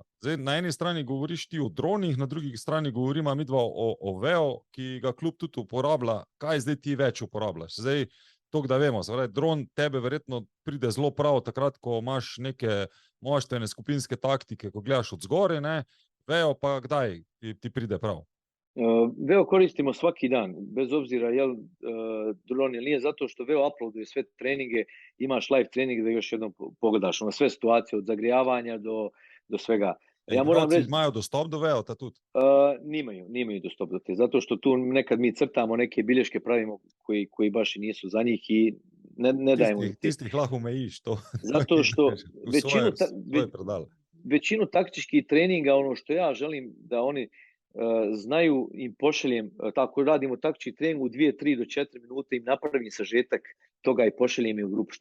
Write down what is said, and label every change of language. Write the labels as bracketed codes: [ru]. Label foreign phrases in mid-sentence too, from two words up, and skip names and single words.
[sl] Zdaj, na eni strani govoriš ti o dronih, na drugi strani govorimo midva o VEO, ki ga klub tudi uporablja. Kaj zdaj ti več uporabljaš? Zdaj, to, da vemo, dron tebe verjetno pride zelo prav takrat, ko imaš neke moštvene skupinske taktike, ko gledaš od zgore, VEO pa kdaj ti pride prav? [bs] VEO koristimo svaki dan, bez obzira je li dron ili nije, zato što VEO uploaduje sve treninge, imaš live trening da još jednom pogledaš na sve situacije, od zagrijavanja do svega. Ja moram reći, [sl] imajo dostop do VEO-ta tudi? [bs] Nimaju dostop do te, zato što tu nekad mi crtamo neke bilješke, pravimo koji baš i nisu za njih i ne dajemo. [sl] Tistih lahko umejiš to. [bs] Zato što većinu taktičkih treninga, ono što ja želim da oni znaju, im pošaljem, tako radimo taktički trening u 2, 3 do 4 minute, im napravim sažetak toga i pošaljem im u grupu.